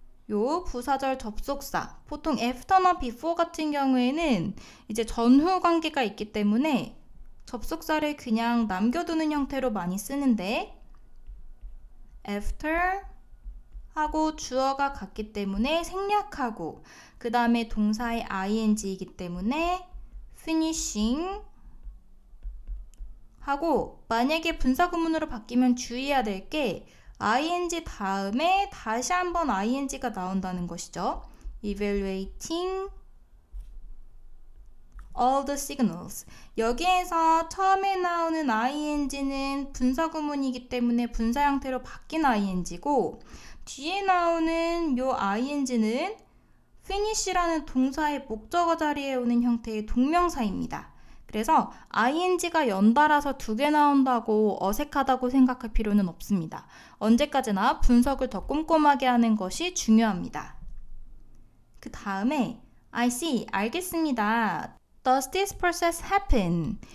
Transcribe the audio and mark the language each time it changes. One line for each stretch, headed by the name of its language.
Korean: 요 부사절 접속사, 보통 after나 before 같은 경우에는 이제 전후 관계가 있기 때문에 접속사를 그냥 남겨두는 형태로 많이 쓰는데 after 하고 주어가 같기 때문에 생략하고 그 다음에 동사의 ing이기 때문에 finishing 하고 만약에 분사구문으로 바뀌면 주의해야 될 게 ing 다음에 다시 한번 ing가 나온다는 것이죠.
English: evaluating all the signals.
Korean: 여기에서 처음에 나오는 ing는 분사구문이기 때문에 분사 형태로 바뀐 ing고 뒤에 나오는 요 ing는 finish라는 동사의 목적어 자리에 오는 형태의 동명사입니다. 그래서 ing가 연달아서 두 개 나온다고 어색하다고 생각할 필요는 없습니다. 언제까지나 분석을 더 꼼꼼하게 하는 것이 중요합니다. 그 다음에
English: I see,
Korean: 알겠습니다.
English: Does this process happen?